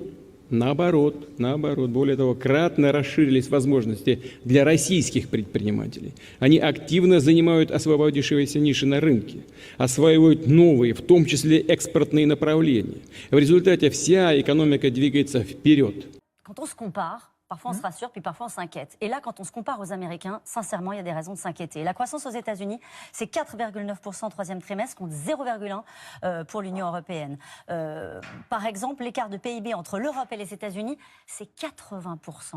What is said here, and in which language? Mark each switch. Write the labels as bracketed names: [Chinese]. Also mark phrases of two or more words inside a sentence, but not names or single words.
[Russian] Наоборот, более того, кратно расширились возможности для российских предпринимателей. Они активно занимают освободившиеся ниши на рынке, осваивают новые, в том числе экспортные направления. В результате вся экономика двигается вперед. [French] Parfois on se rassure, puis parfois on s'inquiète. Et là, quand on se compare aux Américains, sincèrement, il y a des raisons de s'inquiéter. La croissance aux États-Unis, c'est 4,9% au troisième trimestre, contre 0,1% pour l'Union européenne. Par exemple, l'écart de PIB entre l'Europe et les États-Unis, c'est 80%.